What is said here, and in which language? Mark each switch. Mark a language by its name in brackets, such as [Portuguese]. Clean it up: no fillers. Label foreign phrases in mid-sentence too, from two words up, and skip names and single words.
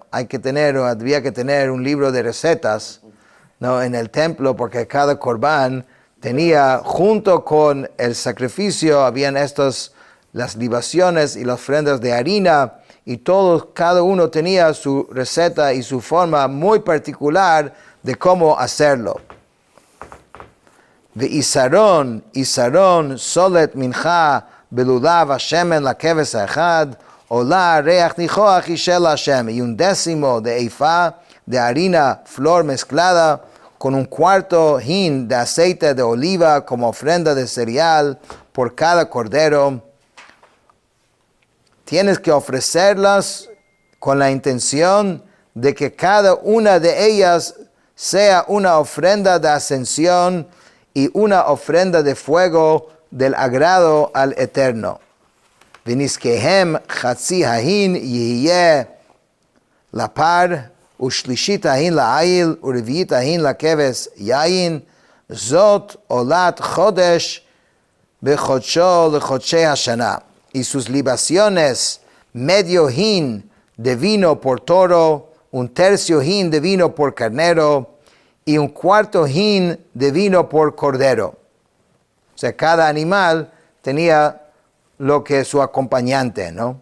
[Spanish] Había que tener un libro de recetas, ¿no?, en el templo, porque cada corbán tenía, junto con el sacrificio, habían las libaciones y las ofrendas de harina, y cada uno tenía su receta y su forma muy particular de cómo hacerlo. [Hebrew] עשרון סלת מנחה בלולה בשמן לכבש אחד עלה ריח ניחח אשה להשם, [Spanish] y 1/10 de efa de harina, flor mezclada con 1/4 hin de aceite de oliva como ofrenda de cereal por cada cordero. Tienes que ofrecerlas con la intención de que cada una de ellas sea una ofrenda de ascensión y una ofrenda de fuego del agrado al Eterno. [Hebrew] ונזקיהם חצי ההין יהיה לפר, ושלישית ההין לעיל, ורביעית ההין לכבש יין, זאת עולת חודש בחודשו לחודשי השנה. [Spanish] Y sus libaciones, medio hin de vino por toro, un tercio hin de vino por carnero, y un cuarto hin de vino por cordero. O sea, cada animal tenía lo que su acompañante, ¿no?